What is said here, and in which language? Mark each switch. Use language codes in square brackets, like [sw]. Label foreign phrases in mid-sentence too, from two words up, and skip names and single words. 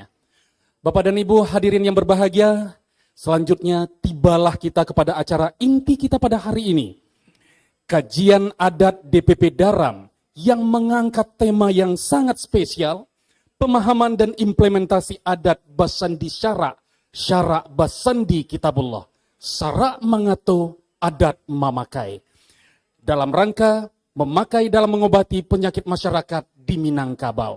[id] Bapak dan Ibu hadirin yang berbahagia, selanjutnya tibalah kita kepada acara inti kita pada hari ini. Kajian adat DPP Daram yang mengangkat tema yang sangat spesial, pemahaman dan implementasi adat Basandi Syara, Syara Basandi Kitabullah, Syara Mangato Adat Mamakai. Dalam rangka memakai dalam mengobati penyakit masyarakat di Minangkabau.